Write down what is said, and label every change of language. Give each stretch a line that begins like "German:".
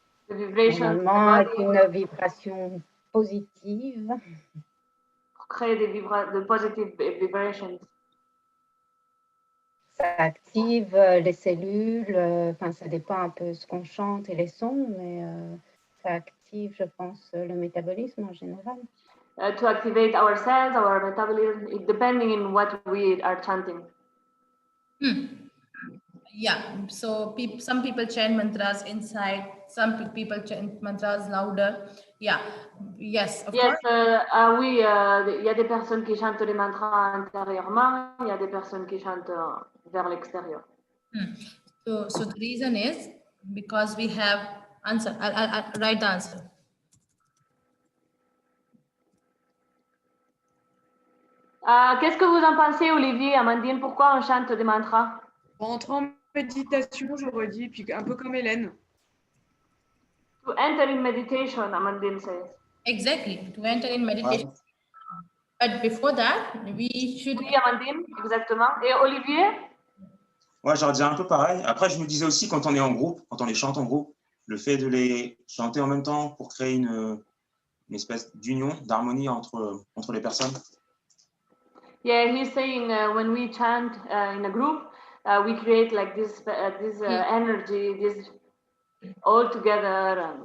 French: Normalement, avec une vibration positive. Pour créer de
English: positive vibrations.
French: Ça active les cellules, enfin ça dépend un peu ce qu'on chante et les sons, mais ça active, je pense, le métabolisme en général.
English: To activate our cells, our metabolism, depending on what we are chanting. Yeah, so some people chant mantras inside, some people chant mantras louder. Yeah, yes, of course.
French: Oui, il y a des personnes qui chantent les mantras intérieurement, il y a des personnes qui chantent vers l'extérieur.
English: So the reason is because we have answer. I'll write the answer.
French: Qu'est-ce que vous en pensez, Olivier, Amandine? Pourquoi on chante des mantras? Pour entrer en méditation, j'aurais dit, puis un peu comme Hélène.
English: To enter in meditation, Amandine says. Exactly, to enter in meditation. But before that, we should.
French: Oui, Amandine, exactement. Et Olivier? Ouais, j'aurais dit un peu pareil. Après, je me disais aussi, quand on est en groupe, quand on les chante en groupe, le fait de les chanter en même temps pour créer une espèce d'union, d'harmonie entre les personnes.
English: Yeah, he's saying when we chant in a group, we create like this energy, this all together.